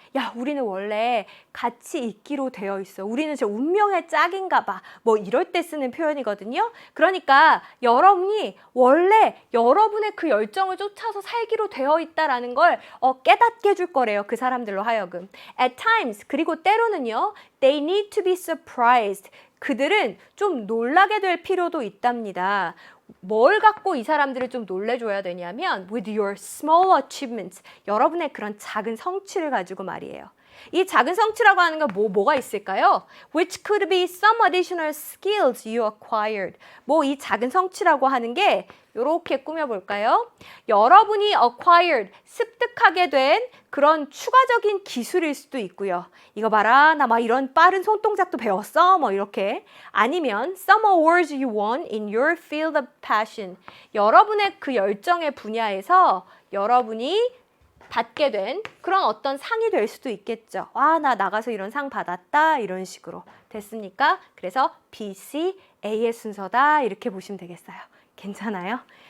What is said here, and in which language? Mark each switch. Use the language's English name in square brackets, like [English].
[Korean] 야, 우리는 원래 같이 있기로 되어 있어. 우리는 저 운명의 짝인가 봐. 이럴 때 쓰는 표현이거든요. 그러니까 여러분이 원래 여러분의 그 열정을 쫓아서 살기로 되어 있다라는 걸 깨닫게 해줄 거래요. 그 사람들로 하여금. [English] At times, [Korean] 그리고 때로는요. [English] They need to be surprised. [Korean] 그들은 좀 놀라게 될 필요도 있답니다. 뭘 갖고 이 사람들을 좀 놀래줘야 되냐면 [English] with your small achievements, [Korean] 여러분의 그런 작은 성취를 가지고 말이에요. 이 작은 성취라고 하는 건 뭐가 있을까요? [English] Which could be some additional skills you acquired. [Korean] 이 작은 성취라고 하는 게 이렇게 꾸며볼까요? 여러분이 acquired, 습득하게 된 그런 추가적인 기술일 수도 있고요. 이거 봐라, 나 이런 빠른 손동작도 배웠어. 이렇게. 아니면 [English] some awards you won in your field of passion. [Korean] 여러분의 그 열정의 분야에서 여러분이 받게 된 그런 어떤 상이 될 수도 있겠죠. 나 나가서 이런 상 받았다. 이런 식으로. 됐습니까? 그래서 B, C, A의 순서다. 이렇게 보시면 되겠어요. 괜찮아요?